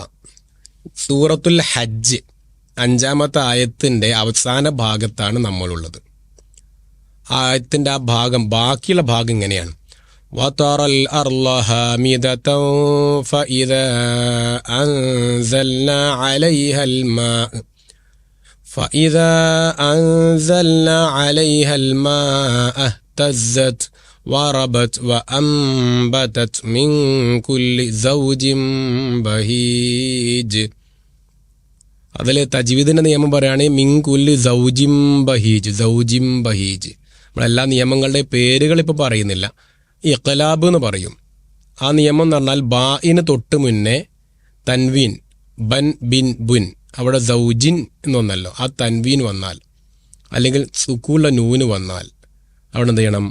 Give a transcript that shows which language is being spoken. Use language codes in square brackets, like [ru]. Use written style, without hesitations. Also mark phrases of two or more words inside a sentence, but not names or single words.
[ml] സൂറത്തുൽ ഹജ്ജ് 5-ാമത്തെ ആയത്തിൻ്റെ അവസാന ഭാഗത്താണ് നമ്മളുള്ളത്. ആയത്തിൻ്റെ ആ ഭാഗം, ബാക്കിയുള്ള ഭാഗം ഇങ്ങനെയാണ്: [ar] وترى الأرض هامدة فإذا أنزلنا عليها الماء فإذا أنزلنا عليها الماء اهتزت وربت وأنبتت من كل زوج بهيج. [ml] അതിൽ തജ്വീദിൻ്റെ നിയമം പറയുകയാണെങ്കിൽ [ar] من كل زوج بهيج، زوج بهيج. [ml] നമ്മളെല്ലാ നിയമങ്ങളുടെ പേരുകൾ ഇപ്പോൾ പറയുന്നില്ല. ഇഖ്ലാബ് എന്ന് പറയും. ആ നിയമം എന്ന് പറഞ്ഞാൽ ബാഇന് തൊട്ട് മുന്നേ തൻവീൻ, ബൻ ബിൻ ബുൻ, അവിടെ സൗജിൻ എന്നൊന്നല്ലോ, ആ തൻവീൻ വന്നാൽ അല്ലെങ്കിൽ സുക്കൂല നൂന് വന്നാൽ അവിടെ എന്ത് ചെയ്യണം?